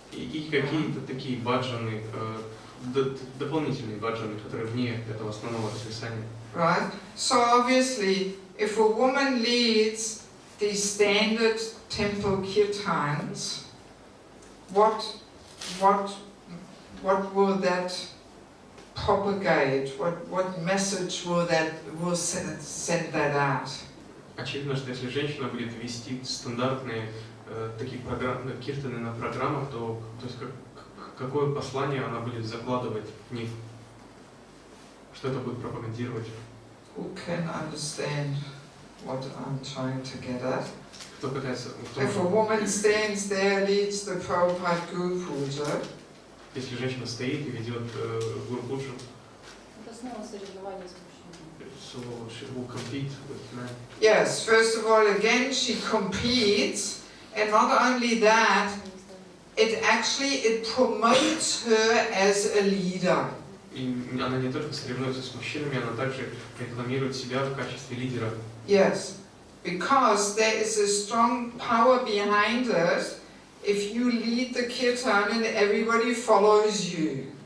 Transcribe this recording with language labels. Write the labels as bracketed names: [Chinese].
[Russian] И какие-то такие баджаны, дополнительные баджаны, которые вне этого основного расписания. [English] Right? So obviously, if a woman leads the standard temple kirtans, what will that propagate? What message will send that out? [Russian] Очевидно, что если женщина будет вести стандартные такие программы, киртаны на программах, то есть какое послание она будет закладывать в них? Что это будет пропагандировать? [English] Who can understand what I'm trying to get at? [Russian] Кто пытается? [English] If a woman stands there, leads the Prabhupada Guru Puja, [Russian] если женщина стоит и ведет Гуру Пуджу, Это снова соревнование с мужчинами. [English] so she will compete with men. yes, first of all, again, she competes, and not only that, it promotes her as a leader. [Russian] И она не только соревнуется с мужчинами, она также рекламирует себя в качестве лидера. [English] Yes, because there is a strong power behind it. If you lead the kirtan and everybody follows you.